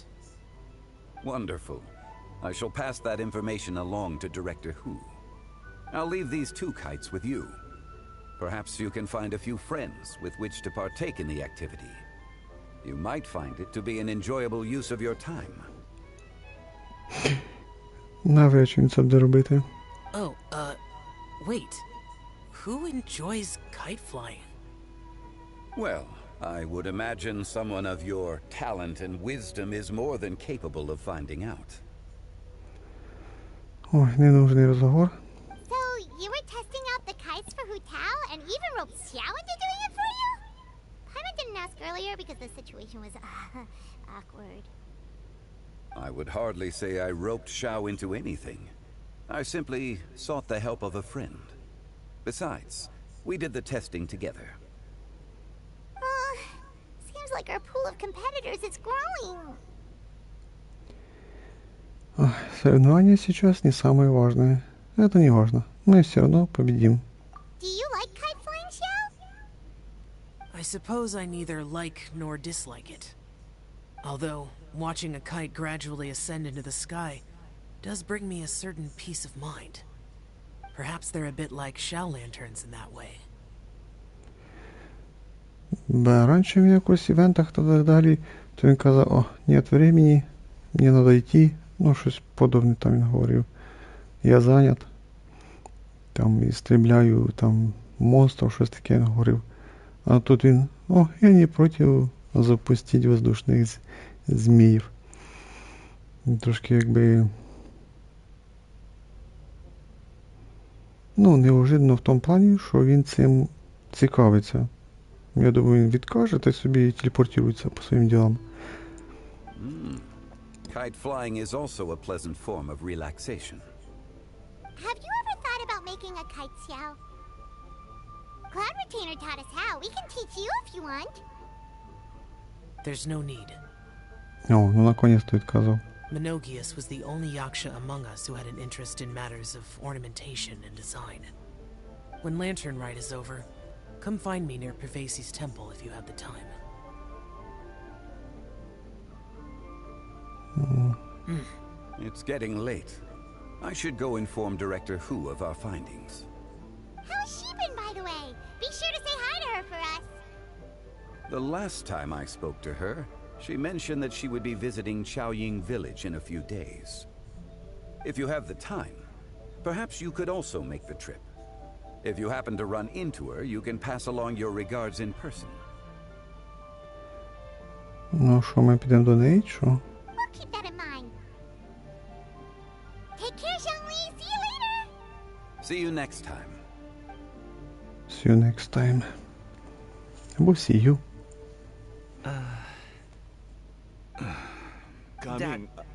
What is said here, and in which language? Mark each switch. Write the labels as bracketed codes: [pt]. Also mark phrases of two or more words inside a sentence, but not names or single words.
[en] Wonderful. I shall pass that information along to Director Hu. I'll leave these 2 kites with you. Perhaps you can find a few friends with which to partake in the activity. You might find it to be an enjoyable use of your time. [uk] Навряд чи він це буде робити. [en] Oh, wait. Who enjoys kite flying? Well, I would imagine someone of your talent and wisdom is more than capable of finding out. [ru] Ой, ненужний розговор. [en] So, you were testing out the kites for Hu Tao and even roped Xiao into doing it for you? Paimon didn't ask earlier because the situation was awkward. I would hardly say I roped Xiao into anything. I simply sought the help of a friend. Besides, we did the testing together. Seems like our pool of competitors is growing. [ru] Ой, соревнования сейчас не самое важное. Это не важно. Мы все равно победим. [en] Do you like kite flying, Xiao? I suppose I neither like nor dislike it. Although, watching a kite gradually ascend into the sky does bring me a certain peace of mind. Perhaps they're a bit like Xiao lanterns in that way. [uk] Бо раніше в якось івентах та так далі, то він казав, [ru] о, нет времени, [uk] мені треба йти, ну щось подобне там він говорив. Я зайнят, там, і стріляю, там, монстрів, щось таке він говорив. А тут він, о, я не проти запустити воздушних зміїв. Трошки якби, ну, неожиданно в тому плані, що він цим цікавиться. Я думаю, він відкаже та собі телепортується по своїм ділам. [en] Kite flying is also a pleasant form of relaxation. Have you ever thought about making a kite, Xiao? Cloud Retainer taught us how. We can teach you if you want. There's no need. [ru] О, ну наконец-то відказав. [en] Menogius was the only yaksha among us who had an interest in matters of ornamentation and design. When Lantern Rite is over, come find me near Pervasi's temple if you have the time. It's getting late. I should go inform Director Hu of our findings. How's she been, by the way? Be sure to say hi to her for us. The last time I spoke to her, she mentioned that she would be visiting Chaoying Village in a few days. If you have the time, perhaps you could also make the trip. If you happen to run into her, you can pass along your regards in person. [uk] Ну що, ми підемо до неї, що? [en] We'll keep that in mind. Take care, Zhongli. See you later. See you next time. See you next time. Або see you. Coming.